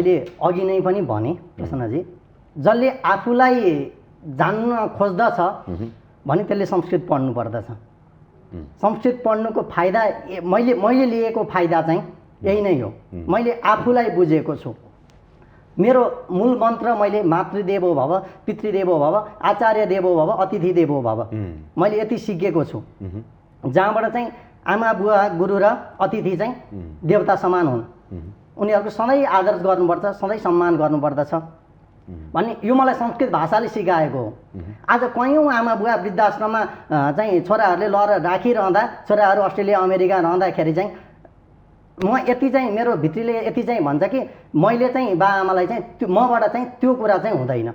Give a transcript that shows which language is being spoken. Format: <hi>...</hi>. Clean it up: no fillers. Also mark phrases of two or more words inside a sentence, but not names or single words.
<ne>मैले अघि नै पनि भने प्रसन्नजी, जसले आफूलाई जान्न खोज्दछ भने त्यसले संस्कृत पढ्नु पर्दछ। संस्कृत पढ्नुको फाइदा मैले लिएको फाइदा चाहिँ यही नै हो। मैले आफूलाई बुझेको छु। मेरो मूल मन्त्र मैले</ne> <sa>मातृदेवो भव, पितृदेवो भव, आचार्य देवो भव, अतिथि देवो भव,</sa> <ne>मैले यति सिकेको छु। जहाँबाट चाहिँ आमा बुवा गुरु र अतिथि चाहिँ देवता समान हुन्, उनीहरूको सधैँ आदर गर्नुपर्छ, सधैँ सम्मान गर्नुपर्दछ भन्ने यो मलाई संस्कृत भाषाले सिकाएको हो। आज कयौँ आमा बुवा वृद्धाश्रममा चाहिँ छोराहरूले लएर राखिरहँदा, छोराहरू अस्ट्रेलिया अमेरिका रहँदाखेरि चाहिँ म यति चाहिँ मेरो भित्रीले यति चाहिँ भन्छ कि मैले चाहिँ बाआमालाई चाहिँ मबाट चाहिँ त्यो कुरा चाहिँ हुँदैन।</ne>